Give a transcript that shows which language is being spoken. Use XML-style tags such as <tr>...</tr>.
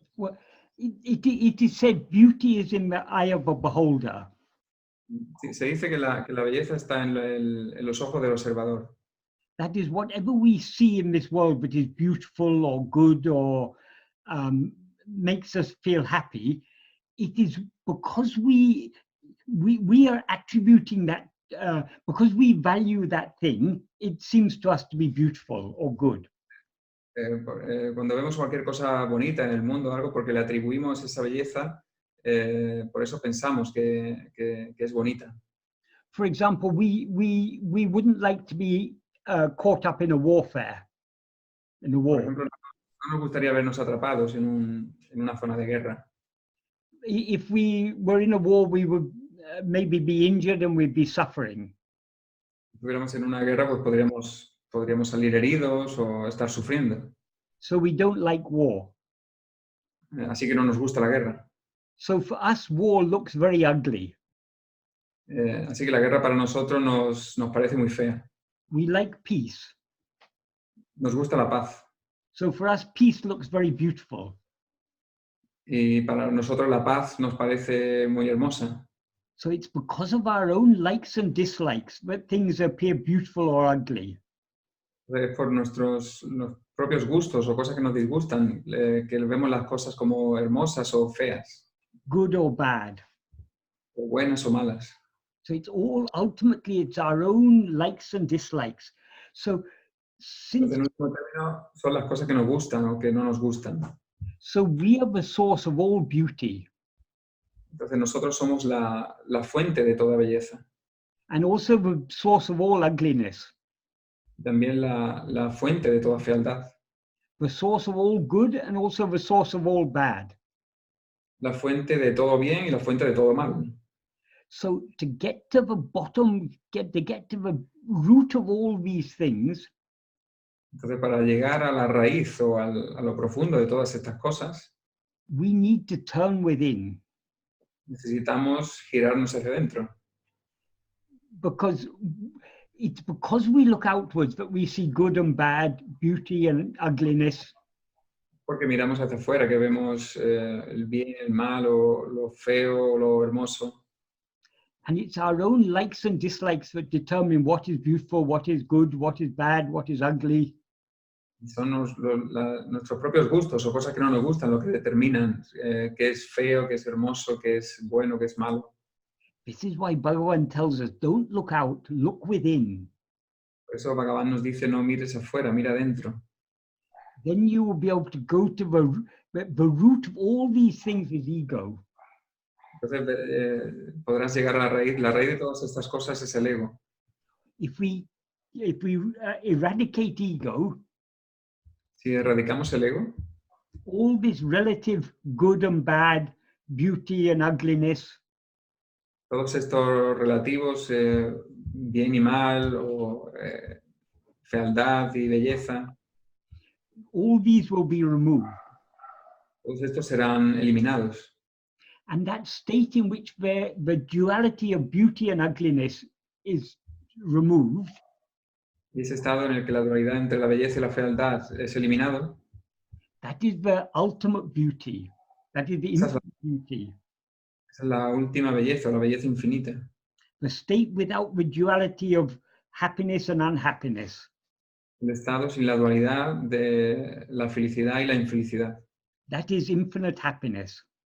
<en>Well, it is said beauty is in the eye of a beholder.</en> <es>Se dice que la belleza está en los ojos del observador.</es> <en>That is, whatever we see in this world that is beautiful or good or makes us feel happy, it is because we are attributing that, because we value that thing, it seems to us to be beautiful or good.</en> <es>Cuando vemos cualquier cosa bonita en el mundo, algo porque le atribuimos esa belleza, por eso pensamos que es bonita.</es> <en>For example, we wouldn't like to be caught up in a warfare, in a war.</en> <es>Por ejemplo, no nos gustaría vernos atrapados en una zona de guerra.</es> <en>If we were in a war, we would maybe be injured and we'd be suffering.</en> <es>Si estuviéramos en una guerra, pues podríamos salir heridos o estar sufriendo.</es> <en>So we don't like war.</en> <es>Así que no nos gusta la guerra.</es> <en>So for us, war looks very ugly.</en> <es>Así que la guerra para nosotros nos parece muy fea.</es> <en>We like peace.</en> <es>Nos gusta la paz.</es> <en>So for us, peace looks very beautiful.</en> <es>Y para nosotros la paz nos parece muy hermosa.</es> <en>So it's because of our own likes and dislikes that things appear beautiful or ugly.</en> <es>Es por nuestros propios gustos o cosas que nos disgustan, que vemos las cosas como hermosas o feas.</es> <en>Good or bad.</en> <es>O buenas o malas.</es> <en>So it's all, ultimately, it's our own likes and dislikes. So since...</en> <es>En último término, son las cosas que nos gustan o que no nos gustan.</es> <en>So we are the source of all beauty.</en> <es>Entonces nosotros somos la fuente de toda belleza.</es> <en>And also the source of all ugliness.</en> <es>También la fuente de toda fealdad.</es> <en>The source of all good and also the source of all bad.</en> <es>La fuente de todo bien y la fuente de todo mal.</es> <en>So to get to the bottom, to get to the root of all these things,</en> <es>entonces para llegar a la raíz o a lo profundo de todas estas cosas,</es> <en>we need to turn within.</en> <es>Necesitamos girarnos hacia adentro.</es> <en>Because it's because we look outwards that we see good and bad, beauty and ugliness.</en> <es>Porque miramos hacia afuera, que vemos el bien, el mal, o lo feo, o lo hermoso.</es> <en>And it's our own likes and dislikes that determine what is beautiful, what is good, what is bad, what is ugly.</en> <es>Son nuestros propios gustos o cosas que no nos gustan lo que determinan qué es feo, qué es hermoso, qué es bueno, qué es malo.</es> <en>This is why Bhagavan tells us, don't look out, look within.</en> <es>Por eso Bhagavan nos dice, no mires afuera, mira adentro.</es> <en>Then you will be able to go to the root of all these things is ego.</en> <es>Entonces podrás llegar a la raíz. La raíz de todas estas cosas es el ego.</es> <en>If we eradicate ego,</en> <es>si erradicamos el ego,</es> <en>all this relative good and bad, beauty and ugliness,</en> <es>todos estos relativos, bien y mal, o fealdad y belleza,</es> <en>all these will be removed.</en> <es>todos estos serán eliminados.</es> <en>And that state in which the duality of beauty and ugliness is removed,</en> <es>Y ese estado en el que la dualidad entre la belleza y la fealdad es eliminado,</es> <en>that is the ultimate beauty. That is the</en> <es>Esa es la-</es> <en>infinite beauty.</en> <es>esa es la última belleza, la belleza infinita.</es> <en>The state without the duality of happiness and unhappiness.</en> <es>El estado sin la dualidad de la felicidad y la infelicidad.</es> <en>That is infinite happiness.</en>